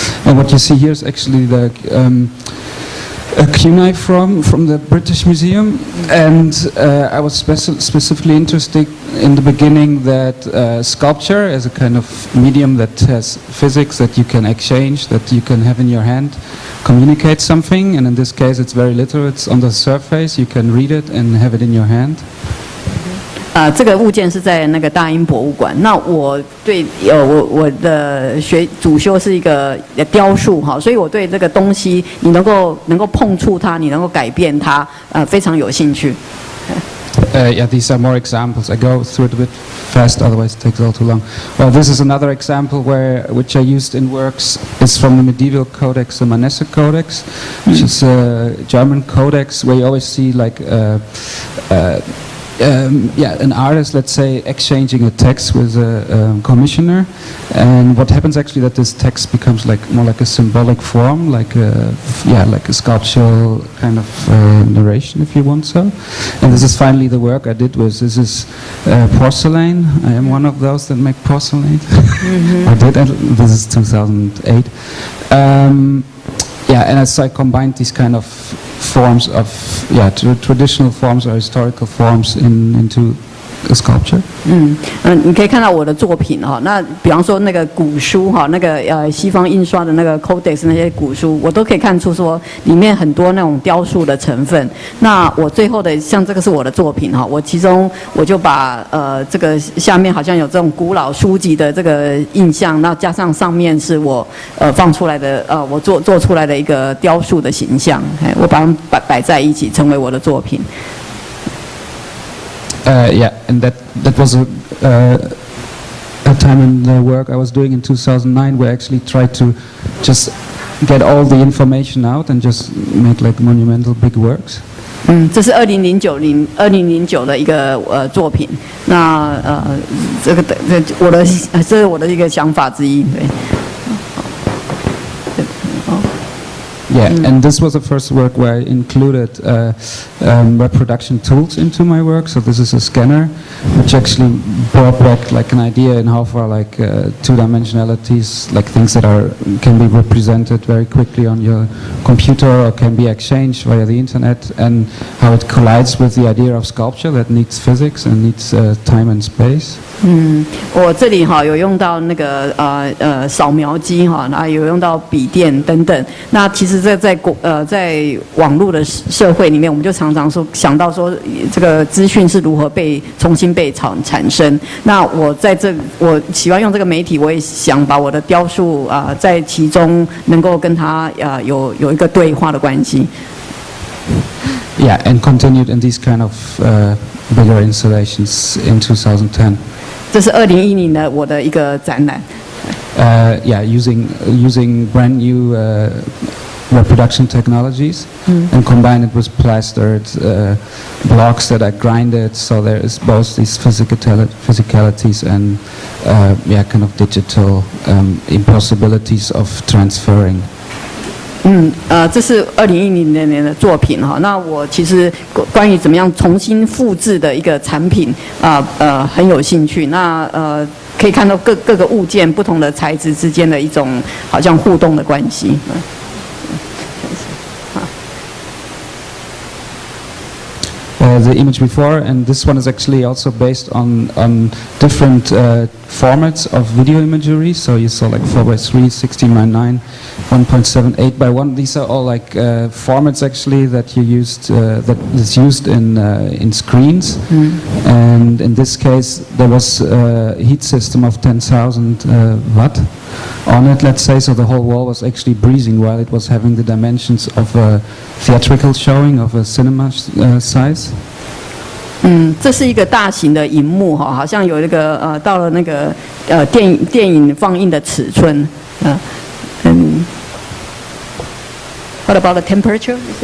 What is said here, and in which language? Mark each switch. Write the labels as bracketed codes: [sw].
[en] And what you see here is actually the a kunai from the British Museum, and I was specifically interested in the beginning that sculpture as a kind of medium that has physics that you can exchange, that you can have in your hand, communicate something, and in this case it's very literal, it's on the surface, you can read it and have it in your hand. [zh] 这个物件是在那个大英博物馆。那我对我的主修是一个雕塑哈，所以我对这个东西你能够碰触它，你能够改变它，非常有兴趣。 [en] Yeah, these are more examples. I go through it a bit fast, otherwise it takes all too long. Well, this is another example which I used in works. It's from the medieval codex, the Manesse Codex, which is a German codex where you always see like an artist, let's say, exchanging a text with a commissioner, and what happens actually that this text becomes more like a symbolic form, like a sculptural kind of narration, if you want so. And this is finally the work I did with. This is porcelain. I am one of those that make porcelain. I did. This is 2008. And as I combined these kind of forms of traditional forms or historical forms into a sculpture. [zh] 你可以看到我的作品哈，那比方说那个古书哈，那个西方印刷的那个 codex 那些古书，我都可以看出说里面很多那种雕塑的成分。那我最后的像这个是我的作品哈，我其中我就把这个下面好像有这种古老书籍的这个印象，那加上上面是我放出来的我做出来的一个雕塑的形象，我把它们摆在一起，成为我的作品。 [en] And that was a time in the work I was doing in 2009 where I actually tried to just get all the information out and just make like monumental big works. [zh] 这是2009的一个作品。那这是我的一个想法之一，对。 [en] Yeah, and this was the first work where I included reproduction tools into my work. So this is a scanner, which actually brought back like an idea in how far like two-dimensionalities, like things that can be represented very quickly on your computer or can be exchanged via the internet, and how it collides with the idea of sculpture that needs physics and needs time and space. [zh] 我这里有用到那个扫描机那有用到笔电等等。那其实这在网络的社会里面，我们就常常想到说这个资讯是如何重新被产生。那我喜欢用这个媒体，我也想把我的雕塑在其中能够跟它有一个对话的关系。 [en] Yeah, and continued in these kind of bigger installations in 2010. [zh] 这是2010的我的一个展览。 [en] Using brand new reproduction technologies and combine it with plastered blocks that are grinded, so there is both these physicalities and kind of digital impossibilities of transferring. [zh] 这是2010年的作品哈。那我其实关于怎么样重新复制的一个产品很有興趣。那可以看到各个物件不同的材质之間的一種好像互動的關係。 [en] The image before, and this one is actually also based on different formats of video imagery. So you saw like 4:3, 16:9, 1.7, 8:1. These are all like formats actually that you used that is used in screens. And in this case, there was a heat system of 10,000 watt on it, let's say, so the whole wall was actually breathing while it was having the dimensions of a theatrical showing of a cinema size. [zh] 这是一个大型的荧幕哈，好像有那个到了那个电影放映的尺寸 [en] What about the temperature?